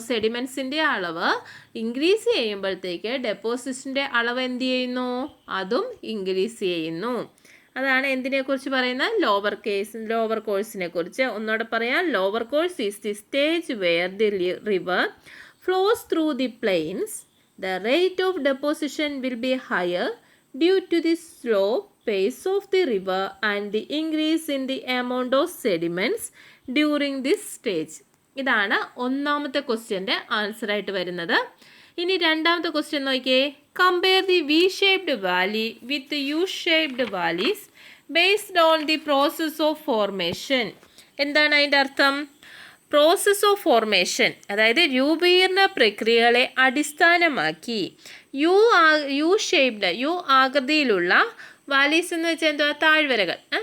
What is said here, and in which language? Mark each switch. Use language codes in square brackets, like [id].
[ml] സെഡിമെൻറ്റ്സിൻ്റെ അളവ് ഇൻക്രീസ് ചെയ്യുമ്പോഴത്തേക്ക് ഡെപ്പോസിഷൻ്റെ അളവ് എന്ത് ചെയ്യുന്നു? അതും ഇൻക്രീസ് ചെയ്യുന്നു. അതാണ് എന്തിനെക്കുറിച്ച് പറയുന്നത്? ലോവർ കോഴ്സിനെ കുറിച്ച്. ഒന്നുകൂടെ പറയാം. [en] Lower course is the stage where the river flows through the plains. The rate of deposition will be higher due to the slow pace of the river and the increase in the amount of sediments during this stage. [ml] ഇതാണ് ഒന്നാമത്തെ ക്വസ്റ്റ്യൻ്റെ answer ആയിട്ട് വരുന്നത്. ഇനി രണ്ടാമത്തെ question നോക്കിയേ. [en] Compare the V shaped valley with U shaped valleys based on the process of formation. [ml] എന്താണ് അതിൻ്റെ അർത്ഥം? [en] process of formation, [ml] അതായത് രൂപീകരണ പ്രക്രിയകളെ അടിസ്ഥാനമാക്കി യു ഷേപ്ഡ്, യു ആകൃതിയിലുള്ള വാലീസ് എന്ന് വെച്ചാൽ എന്തുവാ? താഴ്വരകൾ.